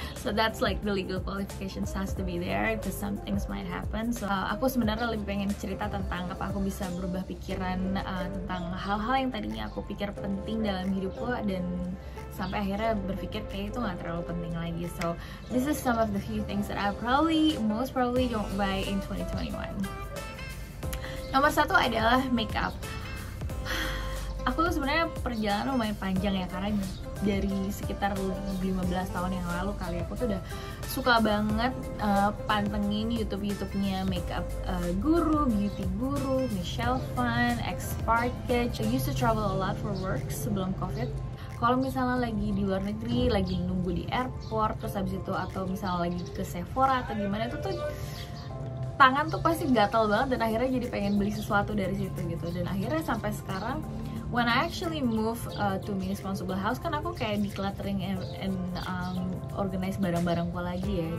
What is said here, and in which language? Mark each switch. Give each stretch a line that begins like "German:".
English: So that's like the legal qualifications has to be there because some things might happen.
Indonesian: So aku sebenarnya lebih pengen cerita tentang apa aku bisa berubah pikiran tentang hal-hal yang tadinya aku pikir penting dalam hidupku dan sampai akhirnya berpikir kayak itu nggak terlalu penting lagi.
English: So this is some of the few things that I most probably don't buy in 2021.
Indonesian: Nomor satu adalah makeup. Aku tuh sebenarnya perjalanan lumayan panjang ya, karena dari sekitar 15 tahun yang lalu kali aku tuh udah suka banget pantengin YouTube-nya makeup guru, beauty guru, Michelle Phan, X-Parkage.
English: I used to travel a lot for work
Indonesian: sebelum COVID. Kalau misalnya lagi di luar negeri, lagi nunggu di airport, terus habis itu atau misalnya lagi ke Sephora atau gimana, itu tuh tangan tuh pasti gatal banget dan akhirnya jadi pengen beli sesuatu dari situ gitu. Dan akhirnya sampai sekarang
English: when I actually move to Me Responsible House,
Indonesian: kan aku kayak
English: decluttering and organize
Indonesian: barang-barangku lagi ya.